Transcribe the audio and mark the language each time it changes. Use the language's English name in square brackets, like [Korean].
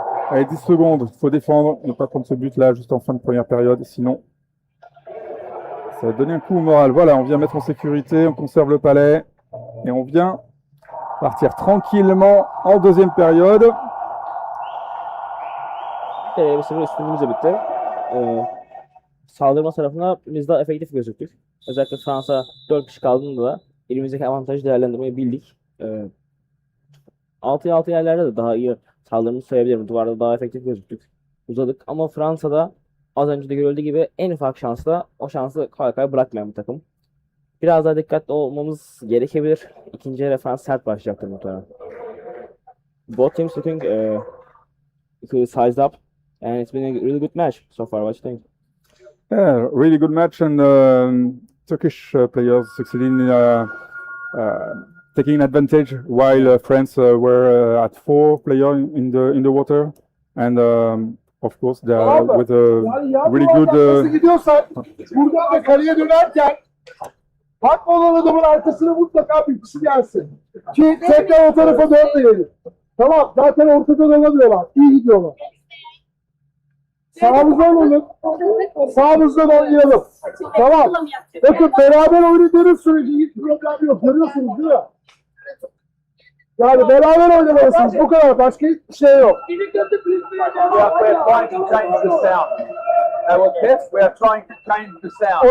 [French] Allez, 10 secondes, il faut défendre, ne pas prendre ce but-là juste en fin de première période, sinon ça va donner un coup au moral. Voilà, on vient mettre en sécurité, on conserve le palais et on vient partir tranquillement en deuxième période. [Turkish] Bir sıfır üstünlüğümüz de bitti. Saldırma tarafında biz daha efektif gözüktük. Özellikle Fransa 4 kişi kaldığında da elimizdeki avantajı değerlendirmeyi bildik. 6'ya 6 yerlerde de daha iyi saldığımızı söyleyebilirim. Duvarda daha efektif gözüktük. Uzadık ama Fransa'da az önce de görüldüğü gibi en ufak şansla o şansı kolay kolay bırakmayan bir takım. Biraz daha dikkatli olmamız gerekebilir. İkinci yarı Fransa sert başlayacaktır muhtemelen. [English] Both teams looking sized up and it's been a really good match so far. What do you think? Yeah, really good match, and Turkish players succeeding in taking advantage while France were at 4 players in the water, and of course they are with a really good. [Turkish] Nasıl gidiyorsan buradan da kaleye dönerken bakma olan adamın arkasına mutlaka bir kişi gelsin. Ki tekrar o tarafa dönmeyelim. Tamam, zaten ortada dolamıyorlar. İyi gidiyorlar. Sağımızdan oynayalım. Sağımızdan oynayalım. Tamam. Bakın beraber oynadığınız sürece hiç problem yok. Görüyorsunuz değil mi? Yani beraber oynamalısınız. Bu kadar. Başka hiçbir şey yok. [English] Yeah, we're trying to change the sound. That will test. We are trying to change the sound.